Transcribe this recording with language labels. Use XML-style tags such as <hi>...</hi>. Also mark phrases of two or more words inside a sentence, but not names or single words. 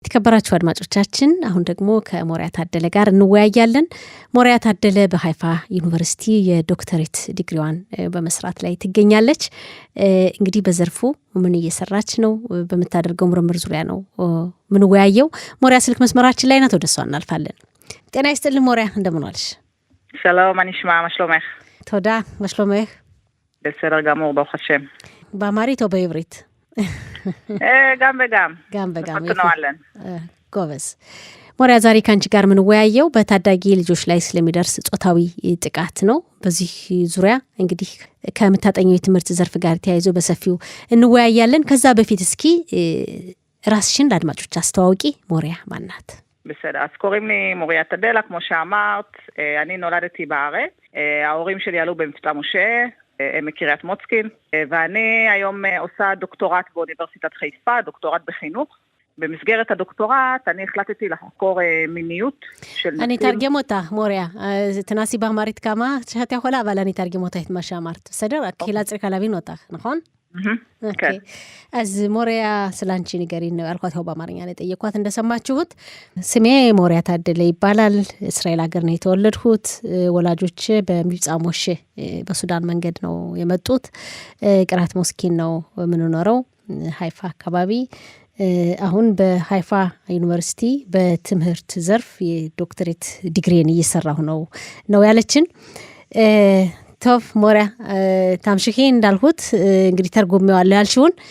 <am>የተከበራችሁ አድማጮቻችን አሁን ደግሞ ከሞሪያ ታደለ ጋር እንወያያለን። ሞሪያ ታደለ በሃይፋ ዩኒቨርሲቲ የዶክተሬት ዲግሪዋን በመስራት ላይ ትገኛለች። እንግዲህ በዘርፉ ምን እየሰራች ነው? በመታደርገው ምርምር ዙሪያ ነው ምን ወያየው። ሞሪያ ስልክ መስመራችን ላይ ናት፣ ወደሷ እናልፋለን። ጤና ይስጥልኝ ሞሪያ፣ እንደምን ዋልሽ?</am> <he>שלום, מה נשמע? מה שלומך? תודה, מה שלומך? בסדר גמור, ברוך השם. באמרית או בעברית? גם וגם. גם וגם. נועלן.</he> <am>ጎበዝ። ሞሪያ ዛሬ ካንቺ ጋር ምን ወያየው በታዳጊ ልጆች ላይ ስለሚደርስ ጾታዊ ጥቃት ነው። በዚህ ዙሪያ እንግዲህ ከምታጠኘው የትምህርት ዘርፍ ጋር ተያይዞ በሰፊው እንወያያለን። ከዛ በፊት እስኪ ራስሽን ለአድማጮች አስተዋውቂ። ሞሪያ ማን ናት?</am> <he>בסדר, אז קוראים לי מוריה תדלה, כמו שאמרת, אני נולדתי בארץ, ההורים שלי עלו במבצע משה, הם מקריית מוצקין, ואני היום עושה דוקטורט באוניברסיטת חיפה, דוקטורט בחינוך. במסגרת הדוקטורט אני החלטתי לחקור מיניות של נשים. אני אתרגם אותה, מוריה. תנסי באמרית כמה שאת יכולה, אבל אני אתרגם אותה את מה שאמרת. בסדר? הקהילה צריכה להבין אותך, נכון? כן.</he> <am>אז מוריה ስላንቺ ንገሪን ነው ያልኳት። በአማርኛ ላይ ጠየኳት እንደሰማችሁት። ስሜ ሞሪያ ታደለ ይባላል። እስራኤል ሀገር ነው የተወለድኩት። ወላጆቼ በሚብጻ ሞሼ በሱዳን መንገድ ነው የመጡት። ቅራት ሞስኪን ነው የምንኖረው ሃይፋ አካባቢ። አሁን በሃይፋ ዩኒቨርሲቲ በትምህርት ዘርፍ የዶክተሬት ዲግሪን እየሰራሁ ነው ያለችን።</am> <he>טוב מוריה תמשיכי</he> <am>እንዳልሁት እንግዲህ ተርጉሜዋለሁ ያልሽውን</am>